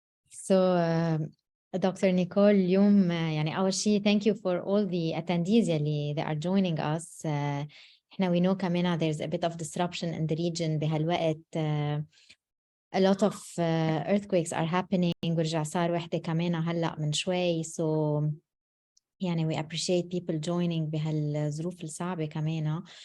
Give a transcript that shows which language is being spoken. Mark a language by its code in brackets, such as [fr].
[en] So Dr. Nicole [ar] اليوم يعني أول شيء [en] thank you for all the attendees [ar] اللي [en] they are joining us. [ar] احنا [en] we know [ar] كمان [en] there's a bit of disruption in the region [ar] بهالوقت. [en] A lot of earthquakes are happening. [ar] ورجع صار وحدة كمان هلأ من شوي. [en] So [ar] يعني [en] we appreciate people joining [ar] بهالظروف الصعبة كمان.